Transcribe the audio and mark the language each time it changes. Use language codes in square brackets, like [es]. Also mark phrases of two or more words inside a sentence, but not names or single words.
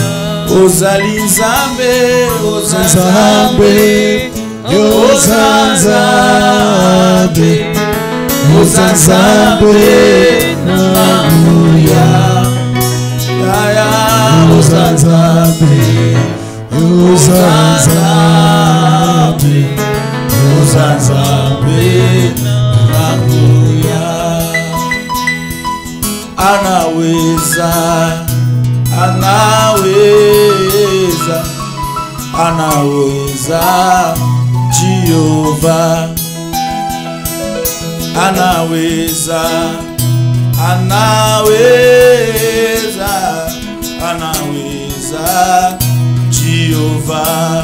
[ln] Ozalizambe, Ozanzambe, Ozanzambe, Ozanzambe, Nanguya, ya Ozanzambe, Ozanzambe, Ozanzambe, Nanguya. [sw] Anaweza, anaweza, anaweza, Jehovah. Anaweza, anaweza, anaweza, Jehovah.